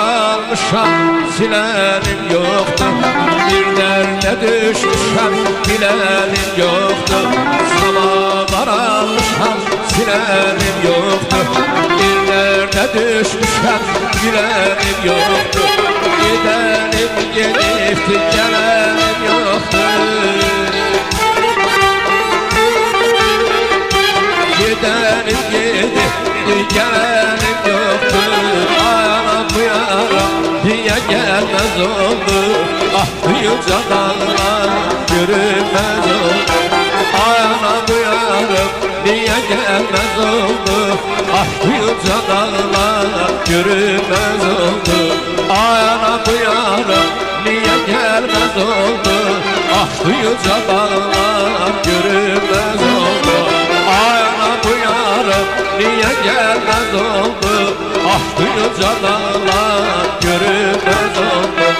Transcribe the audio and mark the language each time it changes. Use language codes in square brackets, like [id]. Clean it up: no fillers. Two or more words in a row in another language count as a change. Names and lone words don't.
[az] almışam silənim yoxdur bir dərdə düşmüşəm bilənim yoxdur sabahlar almışam silənim yoxdur bir dərdə düşmüşəm bilənim yoxdur gedənim gedibdir gələnim yoxdur [tr] Gidenim gidip gelenim yoktur Ay anam bu yara diye gelmez oldu Ah bu yüce dağlar görünmez oldu Ay anam bu yara diye gelmez oldu Ah bu yüce dağlar görünmez oldu Ay anam bu yara niye gelmez oldu Ah bu yüce dağlar görünmez oldu Ay ana bu yarım niye gelmez oldu Ah bu yüce dağlar görünmez oldu